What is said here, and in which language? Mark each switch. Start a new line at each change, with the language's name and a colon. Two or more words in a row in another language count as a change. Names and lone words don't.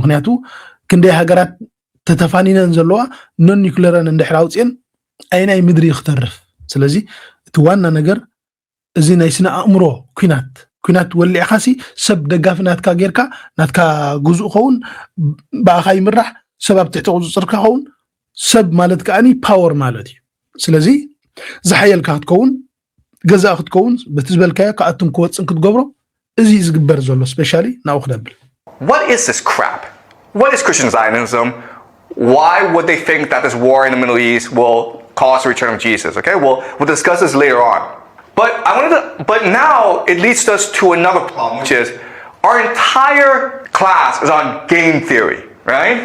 Tigrinya: ምክንያቱ ክንደይ ሃገራት ተተፋኒነን ዘለዋ ኖን ኒውክለርን እንድሕር ኣውፅአን ኣይናይ ምድሪ ክተርፍ ስለዚ እቲ ዋና ነገር እዚ ናይ ስነ ኣእምሮ ኩናት ወሊዕኻሲ ሰብ ደጋፊ ናትካ ጌርካ ናትካ ግዙእ ኸውን ባእኻ ይምራሕ ሰብ ኣብ ትሕቲ ቁፅፅርካ ኸውን ሰብ ማለት ከዓኒ ፓወር ማለት እዩ ስለዚ ዝሓየልካ ክትከውን ገዛእ ክትከውን በቲ ዝበልካዮ ካኣቱም ክወፅን ክትገብሮ እዚ ዝግበር ዘሎ ስፔሻሊ ናብኡ ክደብል
English: What is this crap? What is Christian Zionism? Why would they think that this war in the Middle East will cause the return of Jesus? Okay, we'll discuss this later on. But now it leads us to another problem, which is our entire class is on game theory, right?